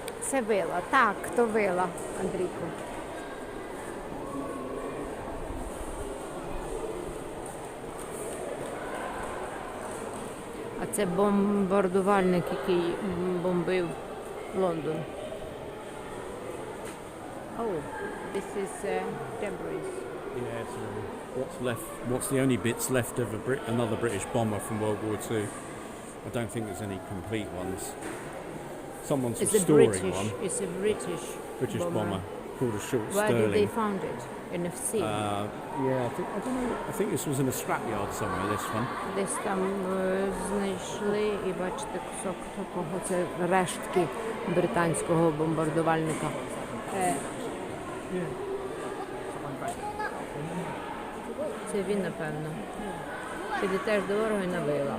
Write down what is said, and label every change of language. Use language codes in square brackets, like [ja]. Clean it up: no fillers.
[uk] Це вила. Так, то вила, Андрійко. А це бомбардувальник, який бомбив Лондон. [en] Oh, this is debris. Yeah, so what's the only bits left of another British bomber from World War II? I don't think there's any complete ones. Someone's It's restoring one. It's a British bomber called a short Where Sterling. did they found it? In a sea? Yeah, I don't know. I think this was in a scrapyard somewhere. This one. [uk] Десь там знайшли і бачите кусок такого, це рештки британського бомбардувальника. Це він, напевно. Піде теж дорого і навила.